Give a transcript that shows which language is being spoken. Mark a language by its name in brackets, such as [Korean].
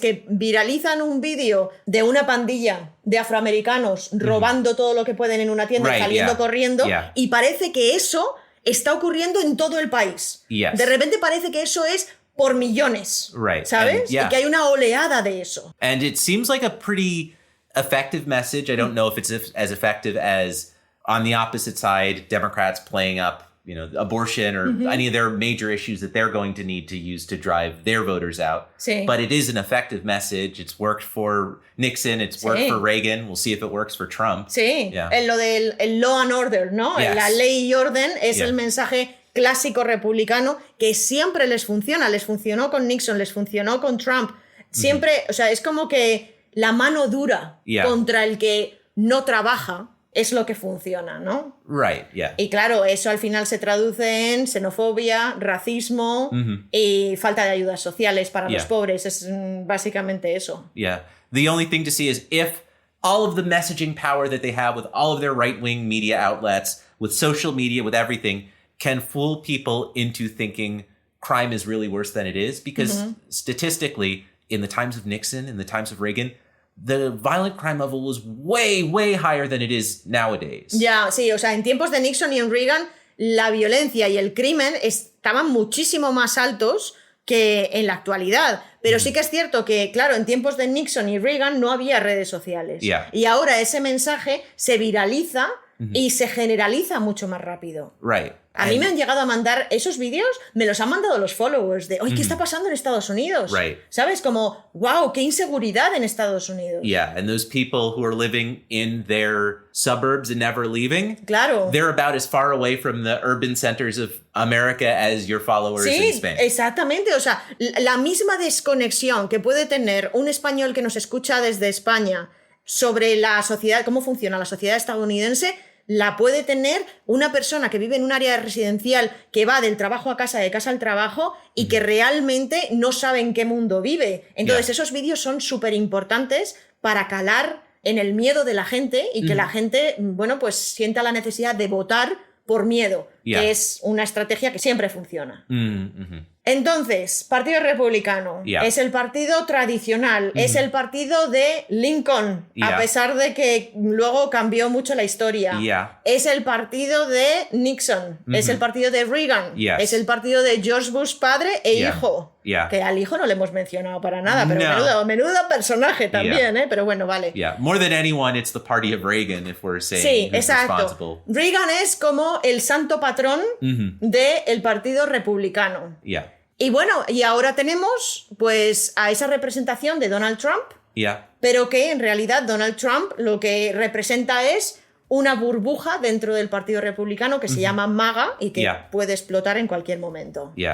[Spanish] Que viralizan un vídeo de una pandilla de afroamericanos robando todo lo que pueden en una tienda y saliendo corriendo, y parece que eso está ocurriendo en todo el país. [English] Yes. [Spanish] De repente parece que eso es por millones, [English] Right. [Spanish] ¿sabes? [English] And, yeah. [Spanish] Y que hay una oleada de eso. [English] And it seems like a pretty effective message. I don't know if it's as effective as on the opposite side, Democrats playing up, abortion or any of their major issues that they're going to need to use to drive their voters out. [Spanish] Sí. [English] But it is an effective message. It's worked for Nixon. It's worked for Reagan. We'll see if it works for Trump. [Spanish] Sí, [English] Yeah. [Spanish] en lo del el [English] law and order, [Spanish] ¿no? [English] Yes. [Spanish] La ley y orden es [English] Yeah. [Spanish] el mensaje clásico republicano que siempre les funciona. Les funcionó con Nixon, les funcionó con Trump. Siempre, o sea, es como que la mano dura contra el que no trabaja es lo que funciona, ¿no? [English] Right, yeah. [Spanish] Y claro, eso al final se traduce en xenofobia, racismo y falta de ayudas sociales para los pobres. Es básicamente eso. [English] Yeah. The only thing to see is if all of the messaging power that they have with all of their right-wing media outlets, with social media, with everything, can fool people into thinking crime is really worse than it is. Because statistically, in the times of Nixon, in the times of Reagan, the violent crime level was way, way higher than it is nowadays. [Spanish] Ya, sí, o sea, en tiempos de Nixon y en Reagan, la violencia y el crimen estaban muchísimo más altos que en la actualidad. Pero sí que es cierto que, claro, en tiempos de Nixon y Reagan no había redes sociales. [English] Yeah. [Spanish] Y ahora ese mensaje se viraliza y se generaliza mucho más rápido. [English] Right. [Spanish] A mí me han llegado a mandar esos vídeos, me los han mandado los followers de, oye, ¿qué está pasando en Estados Unidos? [English] Right. [Spanish] ¿Sabes? Como, wow, qué inseguridad en Estados Unidos. [English] Yeah, and those people who are living in their suburbs and never leaving, [Spanish] Claro. [English] they're about as far away from the urban centers of America as your followers in [Spanish] Sí, [English] Spain. [Spanish] exactamente. O sea, la misma desconexión que puede tener un español que nos escucha desde España sobre la sociedad, cómo funciona la sociedad estadounidense, la puede tener una persona que vive en un área residencial que va del trabajo a casa, de casa al trabajo y que realmente no sabe en qué mundo vive. Entonces, esos vídeos son súper importantes para calar en el miedo de la gente y que la gente, bueno, pues sienta la necesidad de votar por miedo, que es una estrategia que siempre funciona. Entonces, Partido Republicano es el partido tradicional, es el partido de Lincoln, a pesar de que luego cambió mucho la historia. Es el partido de Nixon, es el partido de Reagan, es el partido de George Bush padre e hijo. Que al hijo no le hemos mencionado para nada, pero menudo personaje también, pero bueno, vale. [English] More than anyone, it's the party of Reagan, if we're saying [Spanish] Sí, [English] who's [Spanish] exacto. [English] responsible. [Spanish] Reagan es como el santo patrón del Partido Republicano. Y bueno, y ahora tenemos pues a esa representación de Donald Trump, pero que en realidad Donald Trump lo que representa es una burbuja dentro del Partido Republicano que se llama MAGA y que puede explotar en cualquier momento.